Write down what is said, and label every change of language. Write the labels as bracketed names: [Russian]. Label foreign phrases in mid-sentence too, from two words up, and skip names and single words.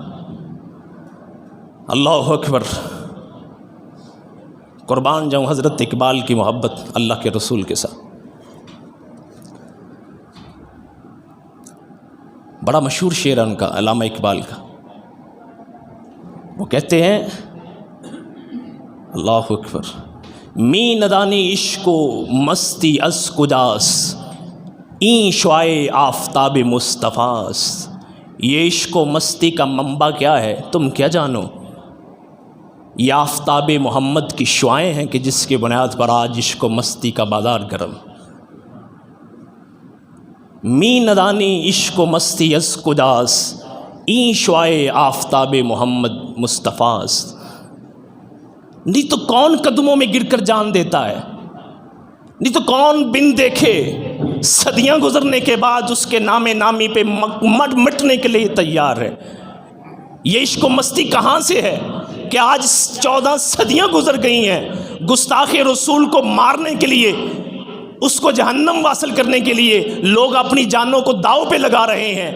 [Arabic] اللہ اکبر، [Urdu] قربان جاؤں حضرت اقبال کی محبت اللہ کے رسول کے ساتھ. بڑا مشہور شعر ہے ان کا، علامہ اقبال کا. وہ کہتے ہیں [Arabic] اللہ اکبر، [Persian] می ندانی عشق و مستی از کجاس این شعاع آفتاب مصطفیٰ. [Urdu] یہ عشق و مستی کا منبع کیا ہے تم کیا جانو؟ یہ آفتاب محمد کی شعائیں ہیں کہ جس کی بنیاد پر آج عشق و مستی کا بازار گرم. [Persian] می ندانی عشق و مستی از کجاس این شعاع آفتاب محمد مصطفیٰ. [Urdu] نہیں تو کون قدموں میں گر کر جان دیتا ہے؟ نہیں تو کون بن دیکھے صدیاں گزرنے کے بعد اس کے نام نامی پہ مٹنے کے لیے تیار ہے؟ یہ عشق و مستی کہاں سے ہے کہ آج 14 صدیاں گزر گئی ہیں، گستاخ رسول کو مارنے کے لیے، اس کو جہنم واصل کرنے کے لیے لوگ اپنی جانوں کو داؤ پہ لگا رہے ہیں.